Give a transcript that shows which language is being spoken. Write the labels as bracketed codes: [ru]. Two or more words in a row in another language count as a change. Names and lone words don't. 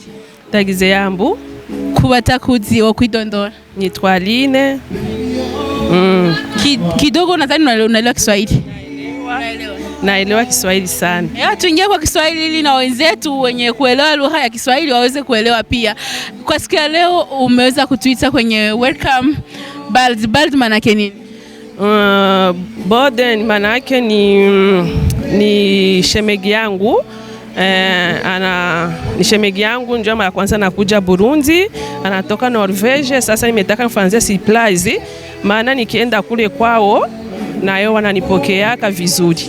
[rn] Ndagize yambu kubatakuzi wo kwidondora nitwa Aline [sw] kidogo nadhani unaelewa Kiswahili naelewa Kiswahili sana. Tuingie kwa Kiswahili ili na wenzetu wenye kuelewa lugha ya Kiswahili waweze kuelewa pia. Kwa siku ya leo umeweza kutuita kwenye [en] welcome Bald. [sw] Bald maana yake nini? Bald maana yake ni shemegi yangu. Ni shemegi yangu, ndio mara kwanza nakuja Burundi, anatoka Norvege. Sasa nimetaka nifanzie surprise, maana nikienda kule kwao nayo wananipokeaka vizuri.